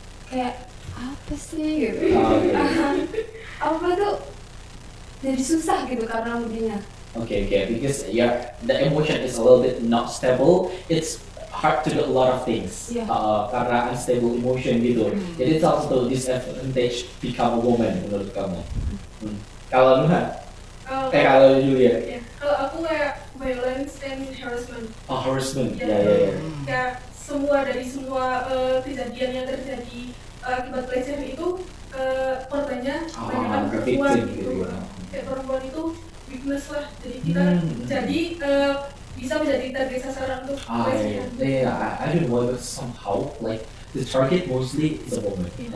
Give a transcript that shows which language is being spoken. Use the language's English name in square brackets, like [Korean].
[Indonesian] Kayak apa sih gitu, apa tuh jadi susah gitu karena moodnya. [English] Okay, because the emotion is a little bit not stable. It's hard to do a lot of things [Indonesian] karena [English] unstable emotion [Indonesian] gitu. Jadi salah satu [English] disadvantage become a woman [Indonesian] menurut kamu. Kalau Nuha, kalau Julia. Kalau aku kayak [English] violence and harassment. Oh, harassment. [Indonesian] Ya, semua kejadian yang terjadi akibat pelecehan itu korbannya banyak perempuan gitu. Kayak perempuan itu weakness lah, jadi kita bisa menjadi target sasaran untuk pelecehan. [English] I don't know, but somehow like the target mostly is a woman.